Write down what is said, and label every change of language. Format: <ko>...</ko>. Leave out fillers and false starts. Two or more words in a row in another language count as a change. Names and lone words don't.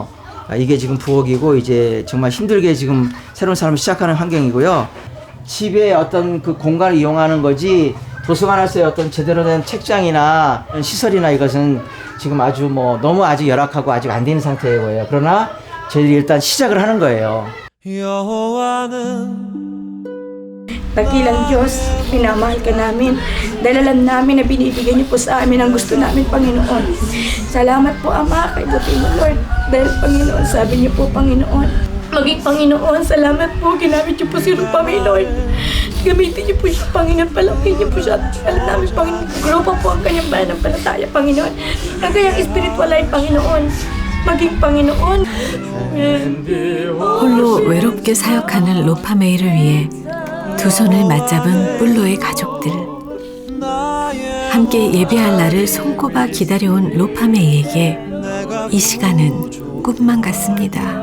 <ko>이게 지금 부엌이고, 이제 정말 힘들게 지금 새로운 삶을 시작하는 환경이고요. 집에 어떤 그 공간을 이용하는 거지, 도서관에서의 어떤 제대로 된 책장이나 시설이나 이것은 지금 아주 너무 아직 열악하고 아직 안 되는 상태고요. 그러나 저희들이 일단 시작을 하는 거예요.</ko> <tl>Dakilang Diyos, minamahal ka namin. Dahil alam namin na binibigyan niyo po sa amin ang gusto namin, Panginoon. Salamat po, Ama, kay Buti mo, Lord. Dahil, Panginoon, sabi niyo po, Panginoon, maging Panginoon, salamat po, ginamit niyo po si Rupa May, Lord. Gamitin niyo po siya, Panginoon, palakin niyo po siya. Alam namin, Panginoon, grupo po ang kanyang pananampalataya, Panginoon. Ang kanyang</tl> <en>spiritual life,</en> <tl>Panginoon. maging Panginoon.</tl> <ko>홀로 외롭게 사역하는 로파메이를 위해 두 손을 맞잡은 뿔로의 가족들. 함께 예배할 날을 손꼽아 기다려온 로파메이에게 이 시간은 꿈만 같습니다.</ko>